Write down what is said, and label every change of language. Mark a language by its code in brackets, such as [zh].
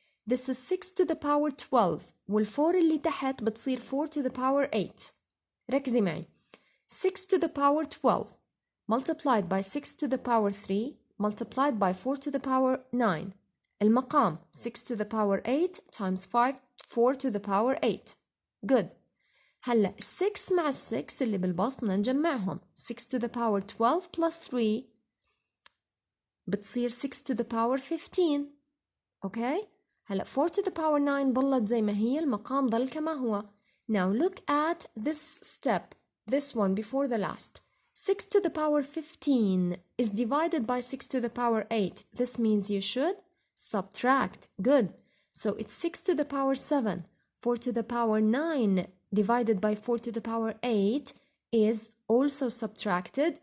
[en] This is 6 to the power 12 [ar] وال4 اللي تحت بتصير [en] 4 to the power 8. [ar] ركزي معي. [en] 6 to the power 12 multiplied by 6 to the power 3 multiplied by 4 to the power 9. [ar] المقام [en] 6 to the power 8 times 4 to the power 8. Good. [ar] هلأ 6 مع 6 اللي بالبسط بدنا نجمعهم. [en] 6 to the power 12 plus 3 [ar] بتصير [en] 6 to the power 15. Okay? [ar] هلأ [en] 4 to the power 9 [ar] ضلت زي ما هي. المقام ضل كما هو. [en] Now look at this step. This one before the last. 6 to the power 15 is divided by 6 to the power 8. This means you should subtract. Good. So it's 6 to the power 7. 4 to the power 9 divided by 4 to the power 8 is also subtracted.